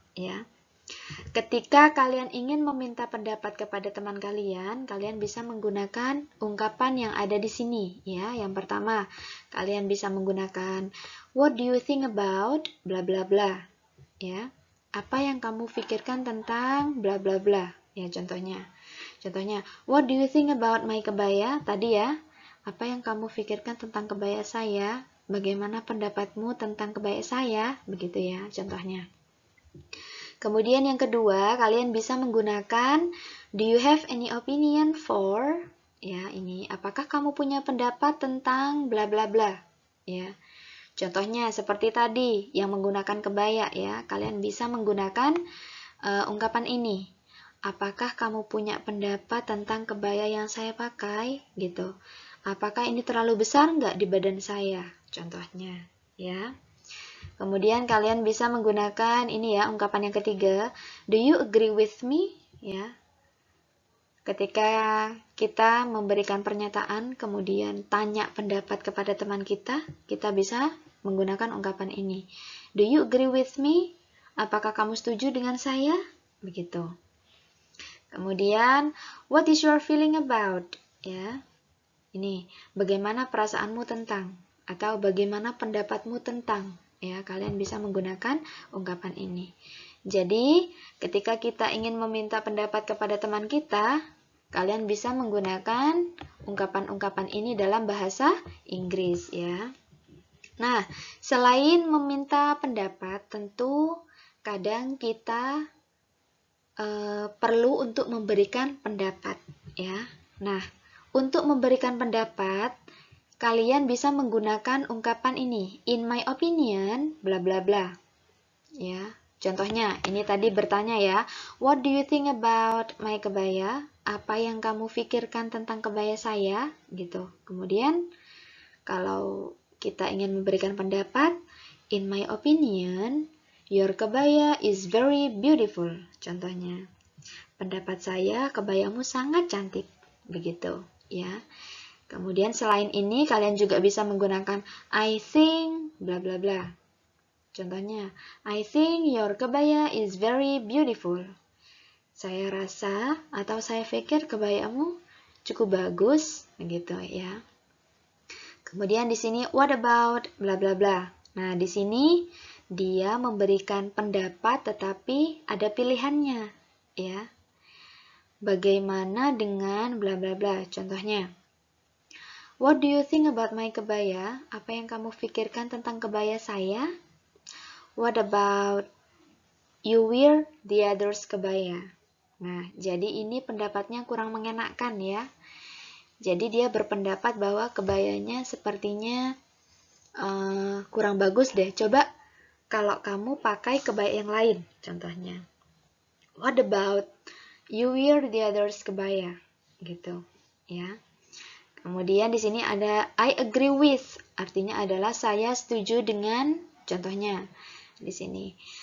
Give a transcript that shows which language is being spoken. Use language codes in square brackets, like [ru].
[id] Ya, ketika kalian ingin meminta pendapat kepada teman kalian, kalian bisa menggunakan ungkapan yang ada di sini. Ya, yang pertama, kalian bisa menggunakan [en] what do you think about bla bla [id] bla. Ya, apa yang kamu pikirkan tentang bla bla bla. Ya, contohnya, [en] what do you think about my kebaya? [id] Tadi ya. Apa yang kamu pikirkan tentang kebaya saya? Bagaimana pendapatmu tentang kebaya saya? Begitu ya, contohnya. Kemudian yang kedua, kalian bisa menggunakan [en] do you have any opinion for? [id] Ya, ini apakah kamu punya pendapat tentang bla bla bla? Ya. Contohnya seperti tadi yang menggunakan kebaya ya. Kalian bisa menggunakan ungkapan ini. Apakah kamu punya pendapat tentang kebaya yang saya pakai? Gitu. Apakah ini terlalu besar nggak di badan saya? Contohnya, ya. Kemudian kalian bisa menggunakan ini ya, ungkapan yang ketiga. [en] Do you agree with me? [id] Ya. Ketika kita memberikan pernyataan, kemudian tanya pendapat kepada teman kita bisa menggunakan ungkapan ini. [en] Do you agree with me? [id] Apakah kamu setuju dengan saya? Begitu. Kemudian, [en] what is your feeling about? [id] Ya. Ini, bagaimana perasaanmu tentang, atau bagaimana pendapatmu tentang, ya, kalian bisa menggunakan ungkapan ini. Jadi, ketika kita ingin meminta pendapat kepada teman kita, kalian bisa menggunakan ungkapan-ungkapan ini dalam bahasa Inggris, ya. Nah, selain meminta pendapat, tentu kadang kita perlu untuk memberikan pendapat, ya. Nah, untuk memberikan pendapat, kalian bisa menggunakan ungkapan ini, [en] in my opinion, bla bla bla. [id] Ya, contohnya, ini tadi bertanya ya, [en] what do you think about my kebaya? [id] Apa yang kamu pikirkan tentang kebaya saya? Gitu. Kemudian, kalau kita ingin memberikan pendapat, [en] In my opinion, your kebaya is very beautiful. [id] Contohnya, pendapat saya kebayamu sangat cantik. Begitu, ya. Kemudian selain ini kalian juga bisa menggunakan [en] I think bla bla bla. [id] Contohnya, [en] I think your kebaya is very beautiful. [id] Saya rasa atau saya pikir kebayamu cukup bagus, begitu ya. Kemudian di sini [en] what about bla bla bla. [id] Nah, di sini dia memberikan pendapat tetapi ada pilihannya, ya. Bagaimana dengan bla bla bla? Contohnya, [en] what do you think about my kebaya? [id] Apa yang kamu pikirkan tentang kebaya saya? [en] What about you wear the others kebaya? [id] Nah, jadi ini pendapatnya kurang mengenakan ya. Jadi dia berpendapat bahwa kebayanya sepertinya kurang bagus deh. Coba kalau kamu pakai kebaya yang lain, contohnya. [en] What about you wear the others kebaya? [id] Gitu, ya. Kemudian di sini ada [en] I agree with, [id] artinya adalah saya setuju dengan, contohnya di sini.